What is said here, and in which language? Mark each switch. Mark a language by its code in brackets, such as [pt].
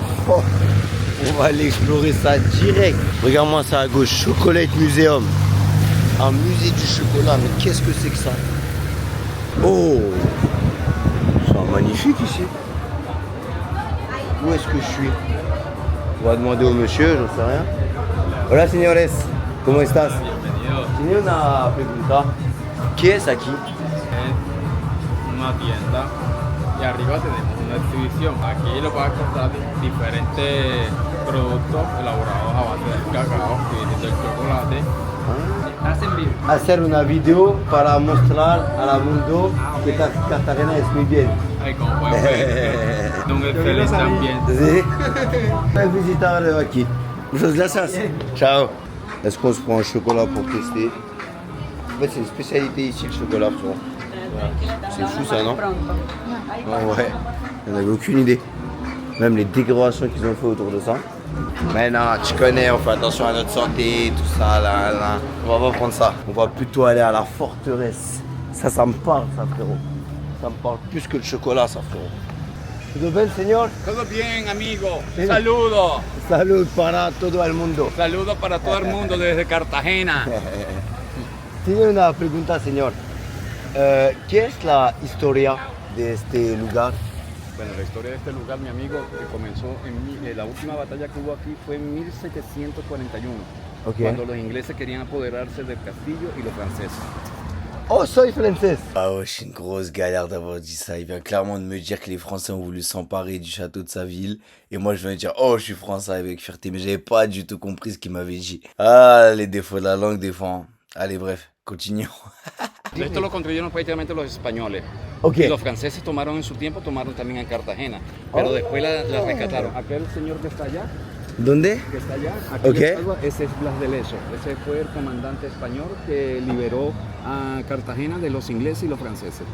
[fr] Oh, on va aller explorer ça direct. Regarde-moi ça à gauche, Chocolate Museum. Un musée du chocolat, mais qu'est-ce que c'est que ça? Oh, c'est magnifique ici. Où est-ce que je suis? On va demander au monsieur, j'en sais rien. [es] Hola señores, ¿cómo estás? Tiene una pregunta. ¿Qué es aquí? Es una tienda y arriba tenemos una exhibición. Aquí lo vas a encontrar diferentes productos elaborados a base del cacao, que viene del chocolate. Hacen vivo. Hacer una video para mostrar al mundo que Cartagena es muy bien. Ay, como pueden ver, Don es feliz también. Sí. Voy a visitar aquí. Muchas gracias. Ciao. [fr] Est-ce qu'on se prend un chocolat pour tester? En fait, c'est une spécialité ici, le chocolat. C'est fou ça, non? Oh, ouais. On n'avait aucune idée. Même les décorations qu'ils ont fait autour de ça. Mais non, tu connais, on fait attention à notre santé, tout ça, là, là. On va pas prendre ça. On va plutôt aller à la forteresse. Ça me parle, ça, frérot. Ça me parle plus que le chocolat, ça, frérot. [es] ¿Todo bien, señor? Todo bien, amigo. Sí. Saludos. Salud para todo el mundo. Saludos para todo el mundo desde Cartagena. Tiene una pregunta, señor. ¿Qué es la historia de este lugar? Bueno, la historia de este lugar, mi amigo, que comenzó la última batalla que hubo aquí fue en 1741, Ok. cuando los ingleses querían apoderarse del castillo y los franceses. Oh, soy français. [fr] Ah ouais, c'est une grosse galère d'avoir dit ça. Il vient clairement de me dire que les Français ont voulu s'emparer du château de sa ville. Et moi, je viens de dire, oh, je suis français avec fierté. Mais j'avais pas du tout compris ce qu'il m'avait dit. Ah, les défauts de la langue, des fois. Hein. Allez, bref, continuons. [es] Esto lo construyeron prácticamente los españoles. Ok. Y los franceses tomaron en su tiempo, tomaron también en Cartagena. Pero después la rescataron. Aquel señor que está allá, ¿Dónde? que está allá, aquí Ok. en Agua, ese es Blas de Lezo. Ese fue el comandante español que liberó a Cartagena de los ingleses y los franceses